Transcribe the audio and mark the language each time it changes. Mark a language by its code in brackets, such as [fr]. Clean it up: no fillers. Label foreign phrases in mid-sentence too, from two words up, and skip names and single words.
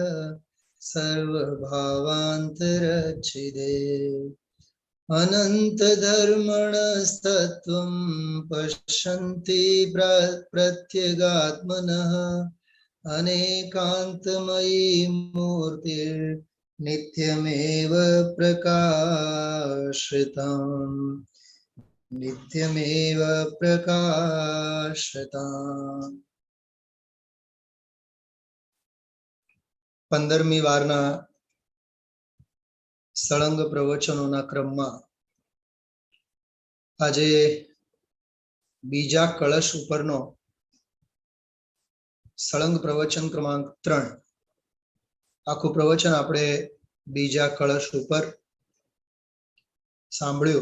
[sa] सर्वभावान्तरच्छिदे, अनन्तधर्मणस्तत्त्वं पश्यन्ति प्रत्यगात्मनः, अनेकान्तमयी मूर्तिर्नित्यमेव प्रकाशिताम्, नित्यमेव प्रकाशिताम्। [gu] 15મી વારના સળંગ પ્રવચનોના ક્રમમાં આજે બીજા કળશ ઉપરનો સળંગ પ્રવચન ક્રમાંક 3, આખું પ્રવચન આપણે બીજા કળશ ઉપર સાંભળ્યું.